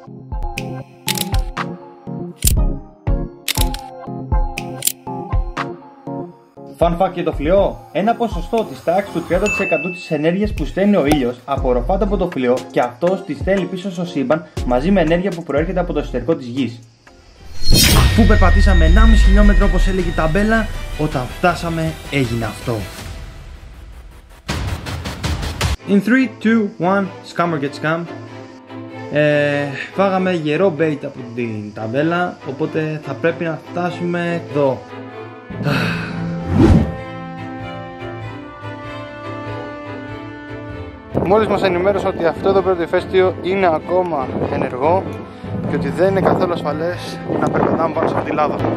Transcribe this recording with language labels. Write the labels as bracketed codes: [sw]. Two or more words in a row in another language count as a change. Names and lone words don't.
[en] Fun fact [el] για το φλοιό: ένα ποσοστό της τάξης του 30% της ενέργειας που στέλνει ο ήλιος απορροφάται από το φλοιό και αυτός τη στέλνει πίσω στο σύμπαν μαζί με ενέργεια που προέρχεται από το εσωτερικό της γης. Αφού περπατήσαμε 1,5 χιλιόμετρο όπως έλεγε η ταμπέλα, όταν φτάσαμε έγινε αυτό. [en] In 3, 2, 1, scammer get scam. [el] Φάγαμε γερό bait από την ταμπέλα, οπότε θα πρέπει να φτάσουμε εδώ. Μόλις μας ενημέρωσαν ότι αυτό εδώ πέρα το ηφαίστειο είναι ακόμα ενεργό και ότι δεν είναι καθόλου ασφαλές να περπατάμε πάνω σε αυτή τη λάβα.